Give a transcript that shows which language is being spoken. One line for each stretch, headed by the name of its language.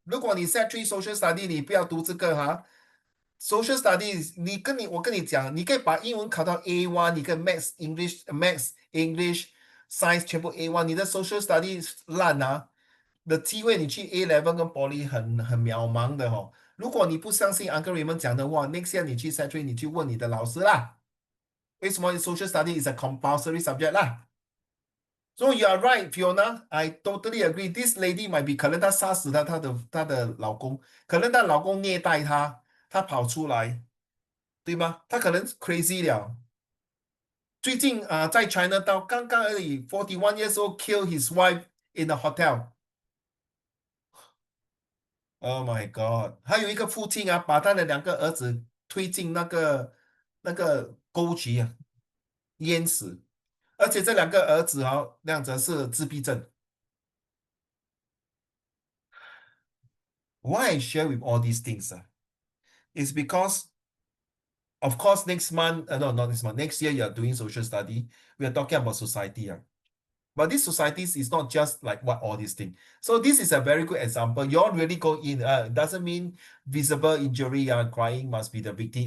Chinese: 如果你 Set 3 Social Study，你不要读这个Social Studies，我跟你讲，你可以把英文考到 A1，你可以 Maths、English、Science 全部 A1，你的 Social Studies 烂的机会，你去 A level 跟 Poly 很渺茫的如果你不相信 Uncle Raymond 讲的话，
English: next year
Chinese: 你去 Set 3，你去问你的老师啦，为什么 Social Study
English: is a compulsory subject
Chinese: 啦？
English: So you are right, Fiona. I totally agree. This lady might be
Chinese: 可能她杀死了她的老公，可能她老公虐待她，她跑出来，对吗？她可能 crazy 了。最近在
English: China
Chinese: 到刚刚而已，
English: 41 years old kill his wife in a hotel. Oh my God！
Chinese: 还有一个父亲把他的2个儿子推进那个沟渠淹死，而且这2个儿子那样子是自闭症。
English: Why I share with all these things is because, of course, next month, no, not this month, next year you are doing social study. We are talking about society. But these societies is not just like what all these things. So this is a very good example. You all really go in. Doesn't mean visible injury, crying must be the victim.